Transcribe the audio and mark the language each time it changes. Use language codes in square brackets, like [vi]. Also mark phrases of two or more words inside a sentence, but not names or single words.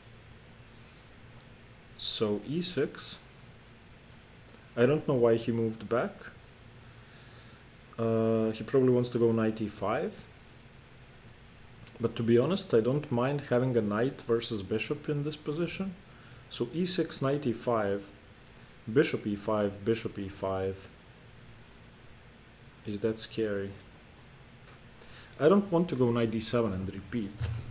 [en] So e6. I don't know why he moved back. He probably wants to go knight e5. But to be honest, I don't mind having a knight versus bishop in this position. So e6, knight e5, bishop e5, bishop e5. Is that scary? I don't want to go knight d7 and repeat.